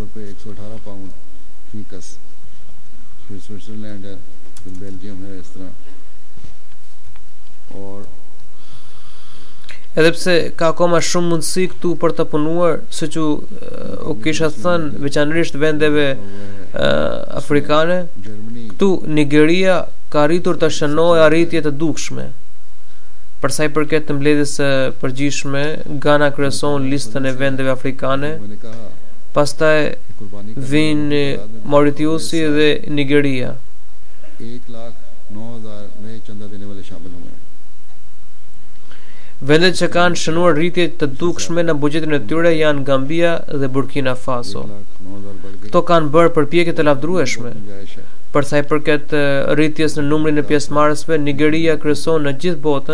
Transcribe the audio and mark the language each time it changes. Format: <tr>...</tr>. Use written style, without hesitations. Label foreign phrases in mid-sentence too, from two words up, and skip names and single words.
<sq>Edhe pse ka akoma shumë mundësi këtu për të punuar, siç u kisha thënë, veçanërisht vendeve afrikane, këtu Nigeria ka arritur të shënojë arritje të dukshme. Për sa i përket të mbledhjes së përgjithshme, Ghana kryeson listën e vendeve afrikane, pastaj vijnë Mauritiusi dhe Nigeria.</sq> <ur>1,09,000 نئے چندہ دینے والے شامل ہوئے ہیں.</ur> <sq>Vendet që kanë shënuar rritje të dukshme në buxhetin e tyre janë Gambia dhe Burkina Faso. Këto kanë bërë përpjekje të lavdërueshme. Për sa i përket rritjes në numrin e pjesëmarrësve, Nigeria kryeson në gjithë botën.</sq>